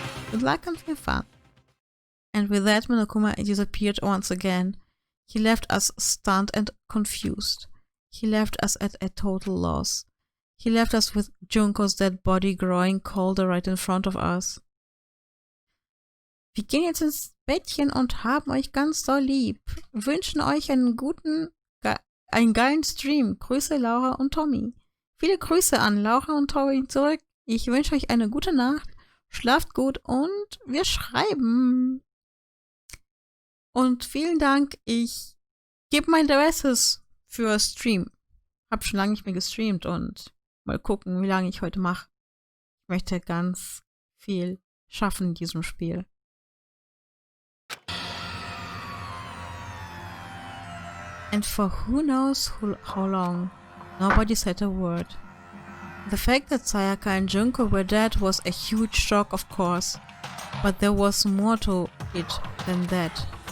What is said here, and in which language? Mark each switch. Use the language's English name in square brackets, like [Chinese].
[English] Good luck and have fun. And with that, Monokuma disappeared once again. He left us stunned and confused. He left us at a total loss. He left us with Junko's dead body growing colder right in front of us. [German] Wir gehen jetzt ins Bettchen und haben euch ganz doll lieb. Wünschen euch einen geilen Stream. Grüße Laura und Tommy. Viele Grüße an Laura und Tommy zurück. Ich wünsche euch eine gute Nacht. Schlaft gut und wir schreiben. Und vielen Dank. Ich gebe mein Bestes für Stream. Hab schon lange nicht mehr gestreamt und mal gucken, wie lange ich heute mache. Ich möchte ganz viel schaffen in diesem Spiel. [English] And for who knows how long, nobody said a word. The fact that Sayaka and Junko were dead was a huge shock, of course, but there was more to it than that.